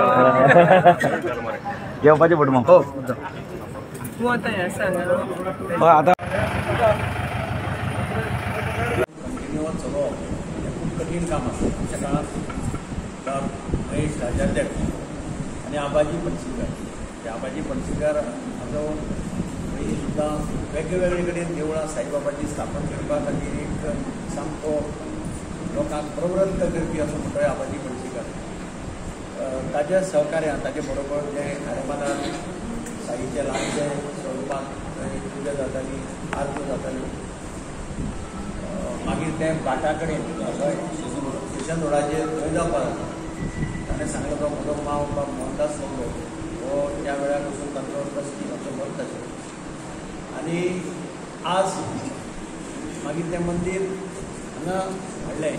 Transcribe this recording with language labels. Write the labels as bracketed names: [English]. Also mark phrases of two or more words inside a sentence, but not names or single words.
[Konkani] जेवपाचे पट मग हो [Marathi] आता खूप कठीण काम असतं आमच्या काळात [Konkani] महेश राजाध्यक्ष आणि आबाजी पणशीकर ते आबाजी पणशीकर हाजो सुद्धा वेगवेगळे कडेन देवळां साईबाबाची स्थापन करपा खातीर एक सामको लोकांक प्रवृत्त करपी असो म्हणटोय आबाजी पणशीकर. ताज्या सहकार्यान ताजे बरोबर जे खारेपानार साईचे ल्हानशे स्वरुपांत पुजा जाताली आरत्यो जाताल्यो मागीर ते घाटा कडेन स्टेशन रोडाचेर थंय जावपा ताणें सांगलो तो म्हजो मांव बाब मोहनदास लोंगो हो त्या वेळार वचून तांचो ट्रस्टी तांचो बंद आशिल्लो आनी आज मागीर तें मंदीर हांगा हाडलें.